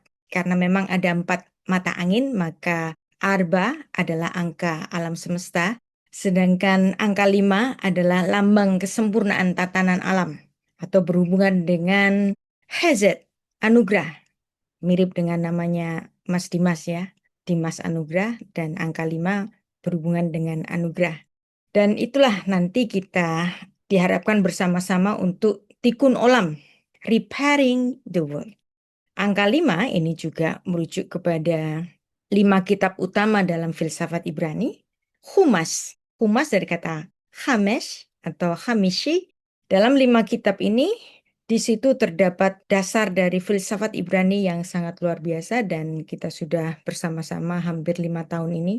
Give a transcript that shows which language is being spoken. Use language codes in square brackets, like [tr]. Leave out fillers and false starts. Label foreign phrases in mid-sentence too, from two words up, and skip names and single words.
[id] Karena memang ada 4 mata angin, maka Arba adalah angka alam semesta, sedangkan angka 5 adalah lambang kesempurnaan tatanan alam atau berhubungan dengan Hesed, anugerah. Mirip dengan namanya Mas Dimas ya, Dimas Anugrah, dan angka 5 berhubungan dengan anugerah. Dan itulah nanti kita diharapkan bersama-sama untuk [he] תיקון עולם, [en] repairing the world. [id] Angka 5 ini juga merujuk kepada 5 kitab utama dalam filsafat Ibrani. Humas dari kata Hamesh atau Hamishi. Dalam 5 kitab ini, di situ terdapat dasar dari filsafat Ibrani yang sangat luar biasa dan kita sudah bersama-sama hampir 5 tahun ini.